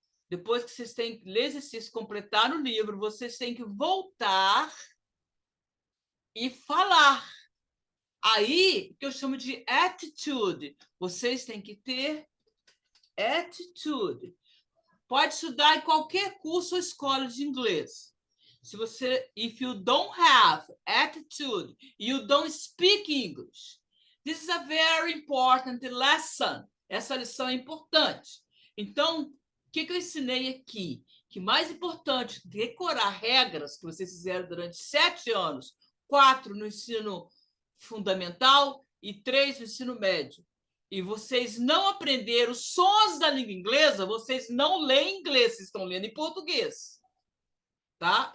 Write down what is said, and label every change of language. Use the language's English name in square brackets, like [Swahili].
[Portuguese] Depois que vocês têm que ler o exercício, completar o livro, vocês têm que voltar e falar. Aí, que eu chamo de attitude. Vocês têm que ter attitude. Pode estudar em qualquer curso ou escola de inglês. Se você, [English] if you don't have attitude, you don't speak English. This is a very important lesson. [Portuguese] Essa lição é importante. Então, o que eu ensinei aqui? Que mais importante decorar regras que vocês fizeram durante 7 anos, 4 no ensino fundamental e 3 no ensino médio. E vocês não aprenderam os sons da língua inglesa, vocês não leem inglês, vocês estão lendo em português. Tá?